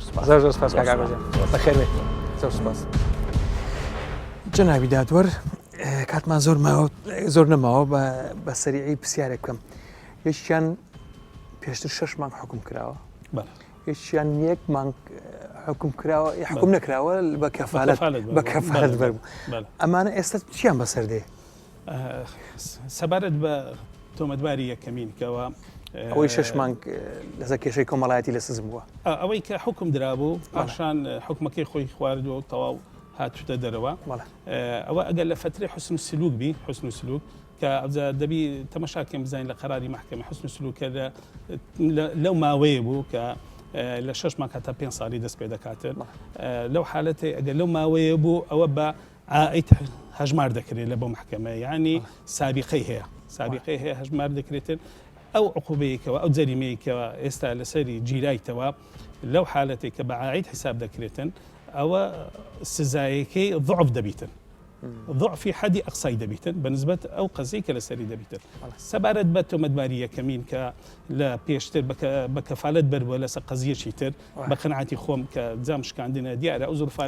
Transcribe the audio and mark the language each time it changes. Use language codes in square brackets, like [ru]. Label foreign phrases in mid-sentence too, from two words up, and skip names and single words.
[ckb] سپاس بەخێر بێت زۆر سپاس جەنابی دادوەر کاتمان زۆر نەماوە بە سەریعی پرسیارێک بکەم یەکیان پێشتر 6 مانگ حکم کراوە یەکیان 1 مانگ حکم کراوە حکم نەکراوە بە کەفالەت بەربوو ئەمانە ئێستا چیان بەسەر دێ سەبارەت بە تۆمەتباری یەکەمین کەەوە ئەوەی 6 مانگ لەسەر کێشەی کۆمەڵایەتی لە سزم بووە ئەوەی کە حکم درابوو پاشان حکومەکەی خۆی خواردووە و تەواو هاتوتە دەرەوە ئەوە ئەگەر لە فترەی [ar] حسن سلوک [ckb] بی [ar] حسن سلوک [ckb] کە دەبی تەمەشاکەم بزانین لە قەراری محکمە حسن سلوکە لەو ماوەیە بوو کە لە 6 مانگ هەتا 5 ساڵی دەست پێ دەکاتن لەو حالەتی ئەگەر لەو ماوەیە بوو ئەوە بە ئایت هەژمار دەکرێت لە بۆ محکمە یعنی سابقەی هەیە هەژمار دەکرێتن ئەو عقوبەیەکەوە ئەو جەریمەیەکەوە ئێستا لەسەری گیرایتەوە لەو حالەتی کە بە ئایت حساب دەکرێتن ئەوە سزایەکەی ضعف دەبیتن ضعفی حەدی ئەقسای دەبیتن بەنسبەت ئەو قەزەی کە لەسەری دەبیتن سەبارەت بە تۆمەتباری یەکەمین کە لە پێشتر بە کەفالەت بەربووە لەسەر قەزیەکی تر بە قەنعاتی خۆم کە جام شکاندنە دیارە ئەو زۆرفانی